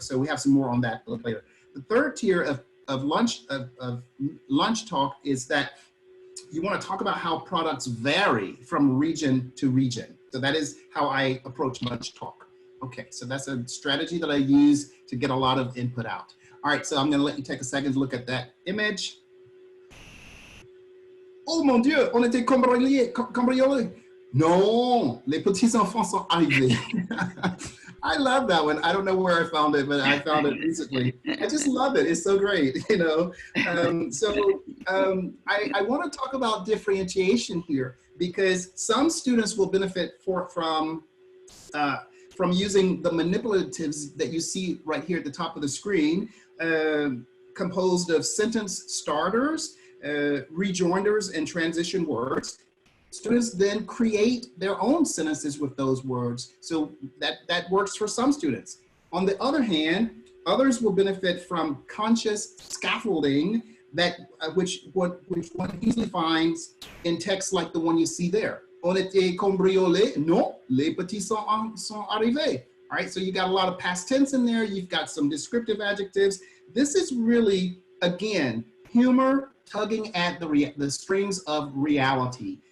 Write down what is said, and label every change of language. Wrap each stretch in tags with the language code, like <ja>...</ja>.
<en>So we have some more on that later. The third tier of lunch talk is that you want to talk about how products vary from region to region. So that is how I approach lunch talk. Okay, so that's a strategy that I use to get a lot of input out. All right, so I'm going to let you take a second to look at that image.</en> <fr>Oh mon Dieu, on était cambriolés. Non, les petits enfants sont arrivés.</fr> <en>I love that one. I don't know where I found it, but I found it recently. I just love it. It's so great, you know. I want to talk about differentiation here because some students will benefit from from using the manipulatives that you see right here at the top of the screen, composed of sentence starters, rejoinders, and transition words. Students then create their own sentences with those words. So that works for some students. On the other hand, others will benefit from conscious scaffolding that which one easily finds in texts like the one you see there.</en> <fr>On était cambriolé? Non, les petits sont arrivés.</fr> <en>All right, so you got a lot of past tense in there. You've got some descriptive adjectives. This is really, again, humor tugging at the strings of reality.</en>